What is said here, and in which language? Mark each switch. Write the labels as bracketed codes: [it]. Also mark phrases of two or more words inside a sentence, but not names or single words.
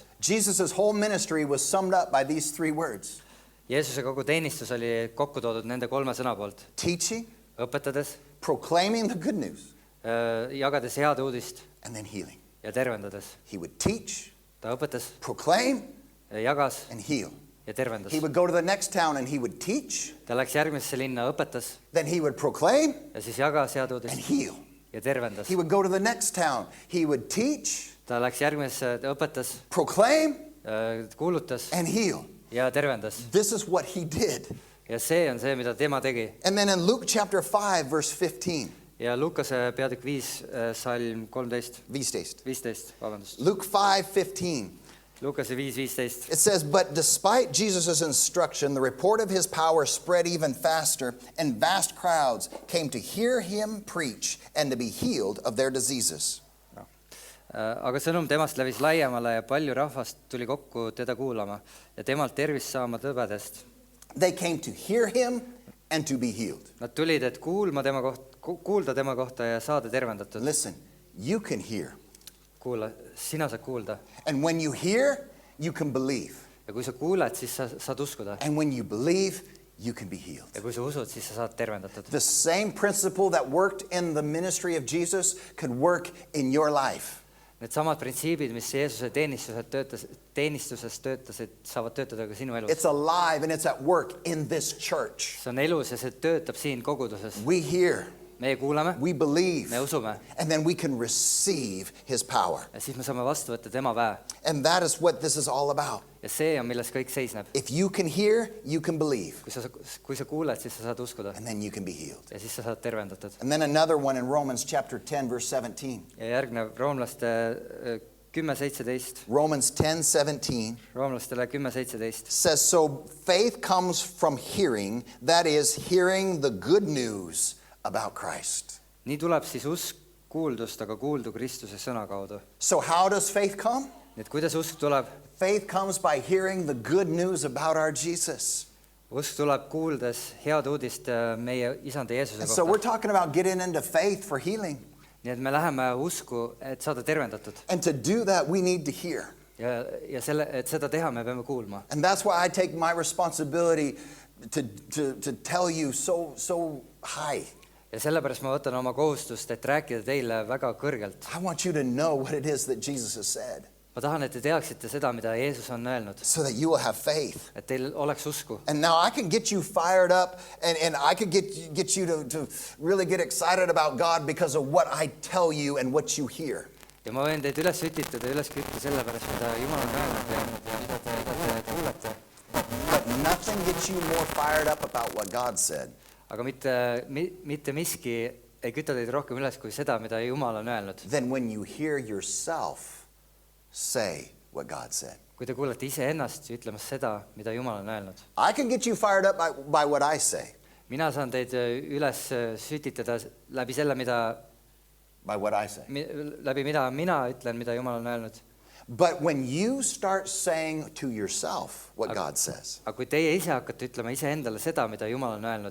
[en] Jesus' whole ministry was summed up by these three words. [et] Jeesuse kogu teenistus oli kokku toodud nende 3 sõna poolt. [en] Teaching, [et] Õpetades, [en] proclaiming the good news, [et] jagades head uudist [en] and then healing. [et] ja tervendades. [en] He would teach, [et] Ta õpetas, [en] proclaim, [et] jagas [en] and heal. [et] ja tervendas. [en] He would go to the next town and he would teach, [et] Ta läks järgmisesse linna, õpetas [en] then he would proclaim [et] ja siis jagas head [en] and [et] uudist [en] heal. [et] ja tervendas. [en] He would go to the next town, he would teach, [et] Ta läks järgmisesse, õpetas, [en] proclaim, [et] kuulutas [en] and heal. [et] ja tervendas. [en] This is what he did. [et] Ja see on see, mida tema tegi. [en] And then in Luke chapter 5, verse 15, [et] Ja Lukase peatükk 5, salm 13, 15, vabandust. [en] Luke 5:15. [et] Lukase 5:15. [en] It says, but despite Jesus' instruction, the report of his power spread even faster, and vast crowds came to hear him preach and to be healed of their diseases. [et] Aga sõnum temast levis laiemale ja palju rahvast tuli kokku teda kuulama ja temalt tervist saama tõbedest. [en] They came to hear him and to be healed. [et] Nad tulid, et kuulda tema kohta ja saada tervendatud. [en] Listen, you can hear. [et] Kuula, sina saad kuulda. [en] And when you hear, you can believe. [et] Ja kui sa kuuled, siis sa saad uskuda. [en] And when you believe, you can be healed. [et] Ja kui sa usud, siis sa saad tervendatud. [en] The same principle that worked in the ministry of Jesus could work in your life. [et] Need samad printsiibid, mis Jeesuse teenistuses töötasid, saavad töötada ka sinu elus. [en] It's alive and it's at work in this church. [et] See on elus ja see töötab siin koguduses. [en] We hear, [et] Meie kuulame, [en] we believe, [et] me usume [en] and then we can receive his power. [et] ja siis me saame vastu võtta tema väe. [en] And that is what this is all about. [et] Ja see on, milles kõik seisneb. [en] If you can hear, you can believe, [et] Kui sa kuuled, siis sa saad uskuda [en] and then you can be healed. [et] ja siis sa saad tervendatud. [en] And then another one in Romans chapter 10, verse 17. [et] Ja järgnev Roomlaste 10:17. [en] Romans 10:17 [et] Roomlastele 10:17. [en] says, so faith comes from hearing, that is, hearing the good news about Christ. [et] Nii tuleb siis usk kuuldust, aga kuuldu Kristuse sõna kaudu. [en] So how does faith come? [et] Nii et kuidas usk tuleb? [en] Faith comes by hearing the good news about our Jesus. [et] Usk tuleb kuuldes head uudist meie isanda Jeesuse [en] And so we're [et] kohta. [en] talking about getting into faith for healing. [et] Nii et me läheme usku, et saada tervendatud. [en] And to do that, we need to hear. [et] Ja et seda teha, me peame kuulma. [en] And that's why I take my responsibility to tell you so high. [et] Ja sellepärast ma võtan oma kohustust, et rääkida teile väga kõrgelt. [en] I want you to know what it is that Jesus has said, [et] Ma tahan, et te teaksite seda, mida Jeesus on öelnud. [en] so that you will have faith. [et] Et teil oleks usku. [en] And now I can get you fired up, and I could get you to really get excited about God because of what I tell you and what you hear. [et] Ja ma võin teid üles sütitada, üles kütta selle pärast, mida Jumal on öelnud ja mida te kuulete. [en] But nothing gets you more fired up about what God said [et] Aga mitte miski ei küta teid rohkem üles kui seda, mida Jumal on öelnud. [en] than when you hear yourself say what God said. [et] Kui te kuulete iseennast ütlemas seda, mida Jumal on öelnud. [en] I can get you fired up by what I say, [et] Mina saan teid üles sütitada läbi selle, [en] by what I say. [et] läbi mida mina ütlen, mida Jumal on öelnud. [en] But when you start saying to yourself what God says, [et] Aga kui teie ise hakkate ütlema iseendale seda, mida Jumal on öelnud,